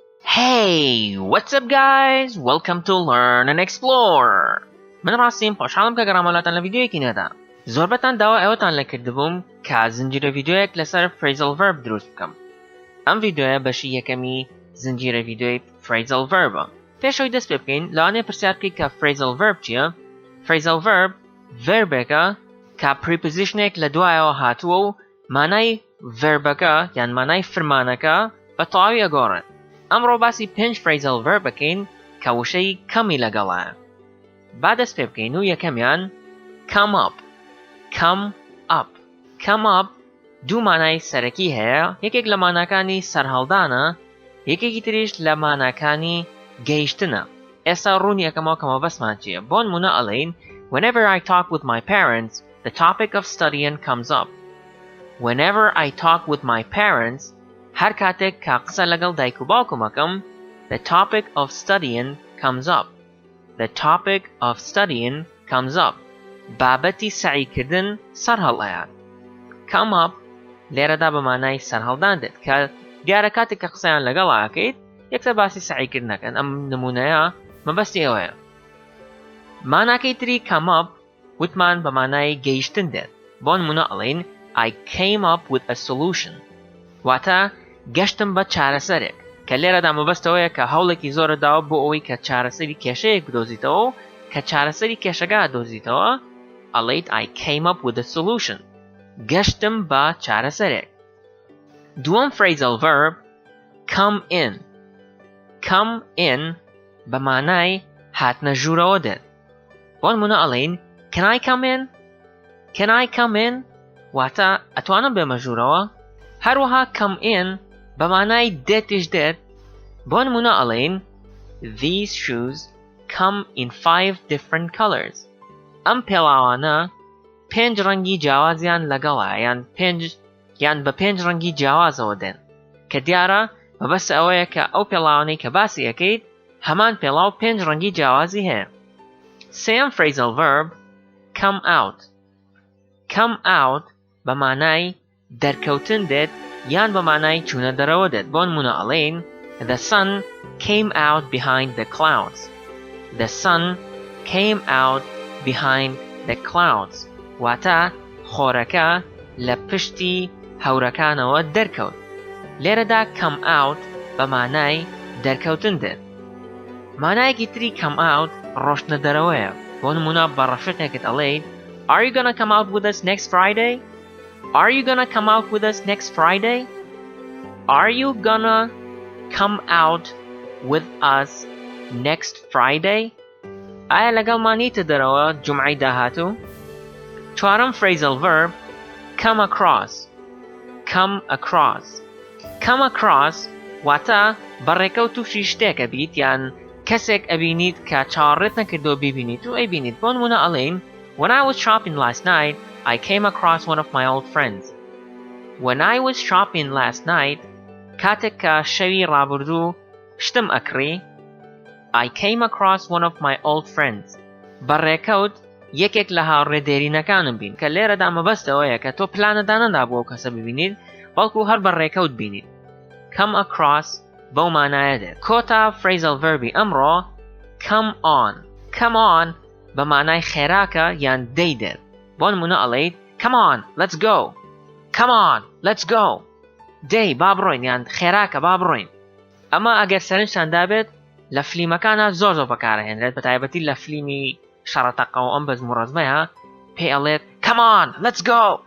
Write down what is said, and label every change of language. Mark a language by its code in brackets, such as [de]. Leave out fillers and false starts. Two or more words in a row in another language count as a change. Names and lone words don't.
[en] Hey, what's up guys? Welcome to Learn and Explore. من راستیم خوشحالم که گرامرلاتان لویدیویکی ندا. [ckb] زۆربەتان داوا ئێوەتان لێ کردبووم کە زنجیرە ڤیدیۆیەک لەسەر [en] Phrasal Verb [ckb] دروست بکەم. ئەم ڤیدیۆیە بەشی یەکەمی زنجیرە ڤیدیۆی [en] Phrasal Verb [ckb] ە. پێشەوەی دەست پێ بکەین لەوانەیە پرسیار بکەیت کە [en] Phrasal Verb [ckb] چییە؟ [en] Phrasal Verb [ckb] verbێکە کە prepositionێک لە دوایەوە هاتووە و مانای verbەکە یان مانای فرمانەکە بە تەواوی ئەگۆڕێت. ئەمڕۆ باسی 5 [en] Phrasal Verb [ckb] بکەین کە وشەی کەمی لەگەڵایە. با دەست پێ بکەین و یەکەمیان [en] come up. Come up [ckb] دوو مانای سەرەکی هەیە، یەکێک لە ماناکانی سەرهەڵدانە، یەکێکی تریش لە ماناکانی گەیشتنە. ئێستا ڕوونی یەکەمەوە کەمە بەسمان چییە؟ بۆ نمونە ئەڵێین [en] Whenever I talk with my parents, the topic of studying comes up. Whenever I talk with my parents, [ckb] هەر کاتێک کە قسە لەگەڵ دایک و باوکم ئەکەم، [en] the topic of studying comes up. The topic of studying comes up. [ckb] بابەتی سعیکردن سەرهەڵەیە. [en] Come up [ckb] لێرەدا بە مانای سەرهەڵدان دێت کە دیارە کاتێک کە قسەیان لەگەڵ ئاکەیت یەکسەر باسی سعیکردنەکەن. ئەم نمونەیە مەبەستی ئەوەیە. ماناکەی تری [en] come up [ckb] وتمان بە مانای گەیشتن دێت. بۆ نمونە ئەڵێین [en] I came up with a solution. [ckb] واتە گەشتم بە چارەسەرێک کە لێرەدا مەبەستەوەیە کە هەوڵێکی زۆرە داوە بۆ ئەوەی کە چارەسەری کێشەیەک بدۆزیتەوە و کە چارەسەری کێشەکە دۆزیتەوە ئەڵێیت [en] I came up with a solution. [ckb] گەشتم بە چارەسەرێک. دووەم [en] Phrasal Verb come in. Come in [ckb] بە مانای هاتنە ژوورەوە دێت. بۆ نمونە ئەڵێین [en] Can I come in? Can I come in? [ckb] واتە ئەتوانم بێمە ژوورەوە؟ هەروەها [en] come in [ckb] بە مانای دێتیش دێت. بۆ نمونە ئەڵێین [en] These shoes come in 5 different colors. [ckb] ئەم پێڵاوانە 5 ڕەنگی جیاوازیان لەگەڵە یان بە 5 ڕەنگی جیاوازەوە دێن کە دیارە مەبەستە ئەوەیە کە ئەو پێڵاوانەی کە باسی ئەەکەیت هەمان پێڵاو 5 ڕەنگی جیاوازی هەیە. سێم [en] Phrasal Verb come out. Come out [ckb] بە مانای دەرکەوتن دێت یان بە مانای چوونە دەرەوە دێت. بۆ نمونە ئەڵێین [en] The sun came out behind the clouds. The sun came out behind the clouds. [ckb] واتە خۆرەکە لە پشتی هەورەکانەوە دەرکەوت. لێرەدا [en] come out [ckb] بە مانای دەرکەوتن دێت. مانایەکی تری [en] come out [ckb] ڕۆشتنە دەرەوەیە. بۆ نمونە بە ڕەفیقێکت ئەڵێیت [en] Are you gonna come out with us next Friday? Are you gonna come out with us next Friday? Are you gonna come out with us next Friday? [ckb] ئایا لەگەڵمانیتە دەرەوە جومعەی داهاتوو؟ چوارم [en] Phrasal Verb come across. Come across. Come across [ckb] واتە بەڕێکەوت تووشی شتێکە بیت یان کەسێک ئەبینیت کە چاوەڕێت نەکردەوە بیبینیت و ئەیبینیت. بۆ نمونە ئەڵێین [en] When I was shopping last night, I came across one of my old friends. When I was shopping last night, [ckb] کاتێک کە شەوی ڕابردوو شتم ئەکڕی [en] I came across one of my old friends. [ckb] بەڕێکەوت یەکێک لە هاوڕێدێرینەکانم بین کە لێرەدا مەبەستەوەیە کە تۆ پلانەدا نەدا بۆ کەسە ببینیت بەڵکو هەر بەڕێکەوت بینیت. [en] Come across [ckb] بەو مانایە دێت. کۆتا [en] Phrasal Verb [ckb] ی ئەمڕۆ [en] come on. Come on [ckb] بە مانای خێراکە یان دەی دێت. بۆ نمونە ئەڵێیت [en] Come on, let's go. Come on, let's go. [ckb] دەی با بڕۆین یان خێراکە با بڕۆین. ئەمە ئەگەر سەرنجتان دابێت لە فلیمەکانە زۆر بەکارهێنرێت بە تایبەتی لە فلیمی شەڕەتەقە و ئەم بەزم و ڕەزمەیە پێی ئەڵێت [en] Come on, let's go.